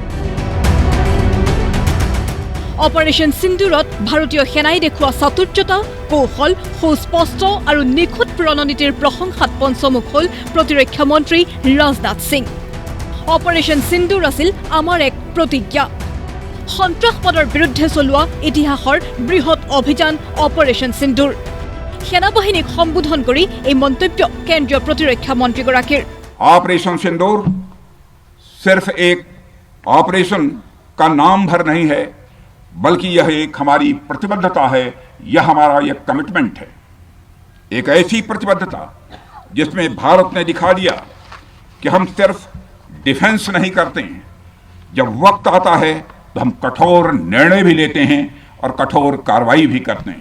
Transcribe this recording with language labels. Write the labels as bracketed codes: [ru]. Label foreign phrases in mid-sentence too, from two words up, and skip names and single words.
[as] অপাৰেশ্যন সিন্দুৰত ভাৰতীয় সেনাই দেখুওৱা চাতুৰ্যতা, কৌশল, সুস্পষ্ট আৰু নিখুঁত প্ৰণনীতিৰ প্ৰশংসাত পঞ্চমুখ হ'ল প্ৰতিৰক্ষা মন্ত্ৰী ৰাজনাথ সিং। অপাৰেশ্যন সিন্দুৰ আছিল আমাৰ এক প্ৰতিজ্ঞা। সন্ত্ৰাসবাদৰ বিৰুদ্ধে চলোৱা ইতিহাসৰ বৃহৎ অভিযান অপাৰেশ্যন সিন্দুৰ। সেনাবাহিনীক সম্বোধন কৰি এই মন্তব্য কেন্দ্ৰীয় প্ৰতিৰক্ষা মন্ত্ৰীগৰাকীৰ। [hi] ऑपरेशन सिंदूर सिर्फ एक ऑपरेशन का नाम भर नहीं है, बल्कि यह एक हमारी प्रतिबद्धता है, यह हमारा एक कमिटमेंट है। एक ऐसी प्रतिबद्धता जिसमें भारत ने दिखा दिया कि हम सिर्फ डिफेंस नहीं करते हैं, जब वक्त आता है तो हम कठोर निर्णय भी लेते हैं और कठोर कार्रवाई भी करते हैं।